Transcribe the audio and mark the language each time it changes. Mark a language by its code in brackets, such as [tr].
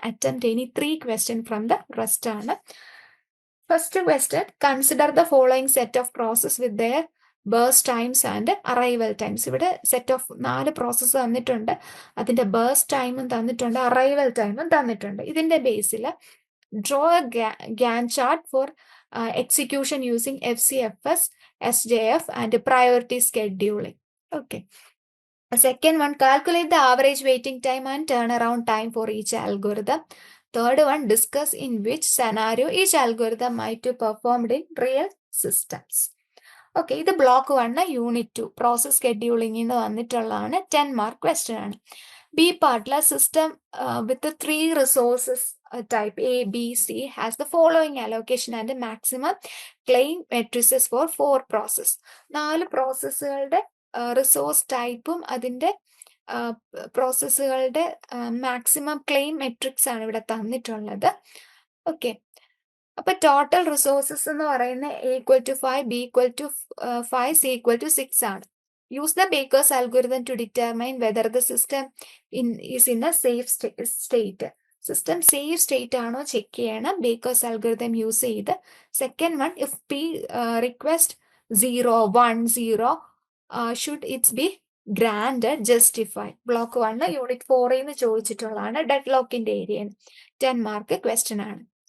[en] Attempt any 3 question from the rest ആണ്. First question, consider the following set of process with their burst times and arrival times. [ml] ഇവിടെ set of 4 process തന്നിട്ടുണ്ട്. അതിന്റെ birds ടൈമും തന്നിട്ടുണ്ട്, arrival ടൈമും തന്നിട്ടുണ്ട്. ഇതിന്റെ ബേസിൽ [en] draw a Gantt chart for execution using FCFS, SJF and priority scheduling. Okay. Second one, calculate the average waiting time and turnaround time for each algorithm. Third one, discuss in which scenario each algorithm might be performed in real systems. [ml] Okay, ഇത് block 1 unit 2 process സ്കെഡ്യൂളിംഗിന് വന്നിട്ടുള്ളതാണ്. 10 mark question ആണ്. [en] B പാർട്ടിലെ system with 3 resources type A, B, C has the following allocation and maximum claim matrices for 4 process. [ml] 4 പ്രോസസ്സുകളുടെ resource ടൈപ്പും അതിൻ്റെ പ്രോസസ്സുകളുടെ maximum claim matrix ആണ് ഇവിടെ തന്നിട്ടുള്ളത്. Okay, അപ്പൊ total resources എന്ന് പറയുന്നത് A = 5, B = 5, C = 6 ആണ്. [en] Use the Baker's algorithm to determine whether the system is in a safe state. [ml] System safe state ആണോ ചെക്ക് ചെയ്യണം ബേക്കേഴ്സ് അൽഗോരിതം യൂസ് ചെയ്ത്. [en] Second one, if P request 0, 1, 0 should its be granted justify. [ml] Block 1 unit 4 ചോദിച്ചിട്ടുള്ളതാണ്. Dead ലോക്കിന്റെ area 10 mark question ആണ്.